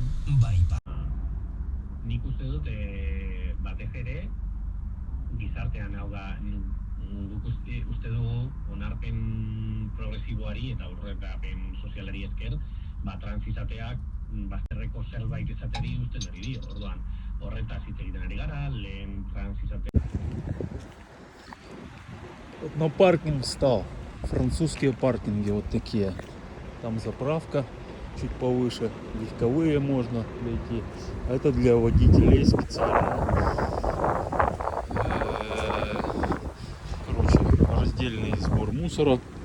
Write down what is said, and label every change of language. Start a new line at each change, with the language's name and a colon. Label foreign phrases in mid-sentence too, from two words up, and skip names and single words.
Basque: Bai, nik uste dut batez ere gizartean, hau da, guk uste dugu onarpen progresiboari eta aurrerapen sozialari esker, trans izateak bazterreko zerbait izateri uzten ari dio. Orduan, horretaz hitz egiten ari gara, lehen trans izatea.
Russian: Вот на паркинг встал. Французские паркинги вот такие. Там заправка чуть повыше. Легковые можно дойти. А это для водителей специально. Короче, раздельный сбор мусора.